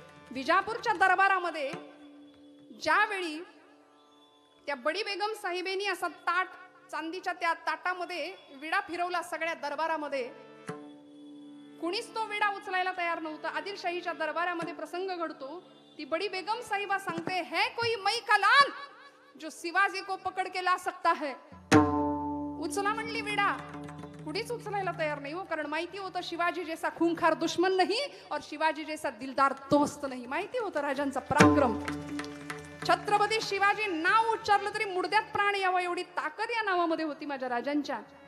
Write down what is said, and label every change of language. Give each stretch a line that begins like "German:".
Marathi: विजापूरच्या दरबारामध्ये ज्यावेळी त्या बडी बेगम साहेबेनी असा ताट, चांदीच्या त्या ताटामध्ये विडा फिरवला सगळ्या दरबारामध्ये, कुणीच तो विडा उचलायला तयार नव्हता. आदिलशाहीच्या दरबारामध्ये प्रसंग घडतो. ती बडी बेगम साहिबा सांगते,
Hindi: है कोई मई का लाल जो शिवाजी को पकड के ला सकता है.
Marathi: उचला म्हणली विडा, कुणीच उचलायला तयार नाही. हो, कारण माहिती होतं
Hindi: शिवाजी जैसा खूंखार दुश्मन नहीं और शिवाजी जैसा दिलदार दोस्त नहीं.
Marathi: माहिती होतं राजांचा पराक्रम. छत्रपती शिवाजी नाव उच्चारलं तरी मुडद्यात प्राण यावा एवढी ताकद या नावामध्ये होती माझ्या राजांच्या.